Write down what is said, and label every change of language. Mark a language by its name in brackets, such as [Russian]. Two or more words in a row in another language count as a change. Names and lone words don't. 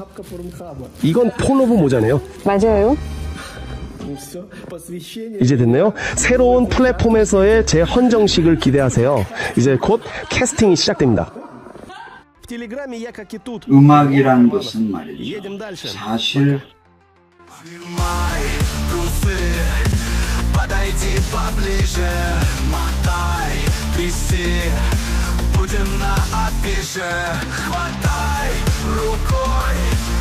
[Korean] 이건 폴로브 모자네요. 맞아요. 이제 됐네요. 새로운 플랫폼에서의 제 헌정식을 기대하세요. 이제 곧 캐스팅이 시작됩니다. 음악이란 것은 말이죠. 사실 [Russian] Подойди поближе, мотай, тряси, будем на афише. Хватай рукой